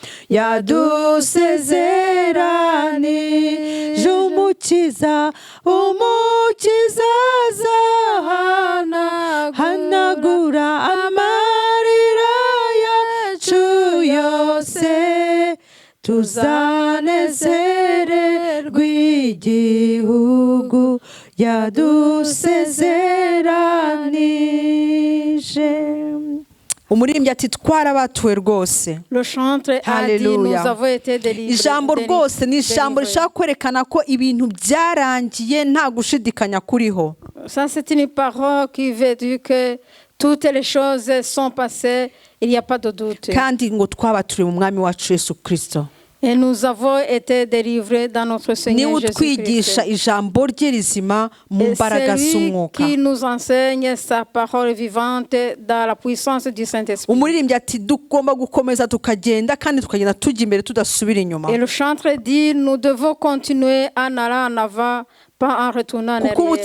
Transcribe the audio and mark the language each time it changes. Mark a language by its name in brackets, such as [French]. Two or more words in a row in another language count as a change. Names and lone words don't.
[Kinyarwanda] yadusezeranije umukiza azahanagura amarira yacu yose tuzanezererwa igihugu yadusezeranije. umuririmbyi ati twarabatuwe rwose. [French] Le chantre a dit nous avons été délivrés. [Kinyarwanda] ijambo rwose ni ijambo rishaka kwerekana ko ibintu byarangiye nta gushidikanya kuriho. [French] Ça c'est une parole qui veut dire que toutes les choses sont passées, il n'y a pas de doute. [Kinyarwanda] kandi ngo twabatuwe mu mwami wacu Yesu Kristo. [French] Et nous avons été délivrés dans notre Seigneur Jésus-Christ. Et c'est lui qui nous enseigne sa parole vivante dans la puissance du Saint-Esprit. Et le chantre dit, nous devons continuer en allant en avant, pas en retournant en arrière.